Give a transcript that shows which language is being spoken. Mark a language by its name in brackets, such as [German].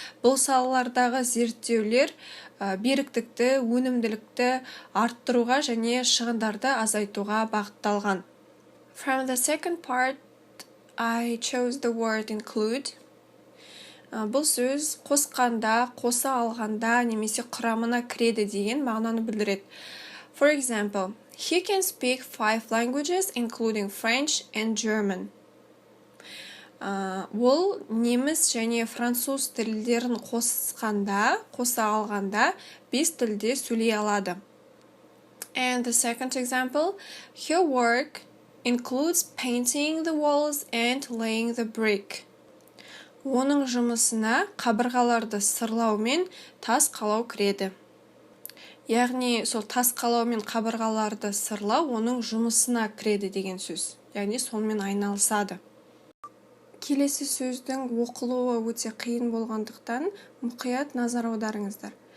[Kazakh] Бұл салалардағы зерттеулер беріктікті, өнімділікті арттыруға және шығындарды азайтуға бағытталған. [English] From the second part, I chose the word include. [Kazakh] Бұл сөз қосқанда, қоса алғанда немесе құрамына кіреді деген мағынаны білдіреді. [English] For example, he can speak 5 languages, including French and German. [Kazakh] Ол неміс және француз тілдерін қоса алғанда 5 тілде сөйлей алады. [English] And the second example, her work includes painting the walls and laying the brick. [Kazakh] Оның жұмысына қабырғаларды сырлау мен тас қалау кіреді. Яғни сол тас қалау мен қабырғаларды сырлау оның жұмысына кіреді деген сөз. Яғни сонымен айналысады. Келесі сөздің оқылуы өте қиын болғандықтан мұқият назар аударыңыздар.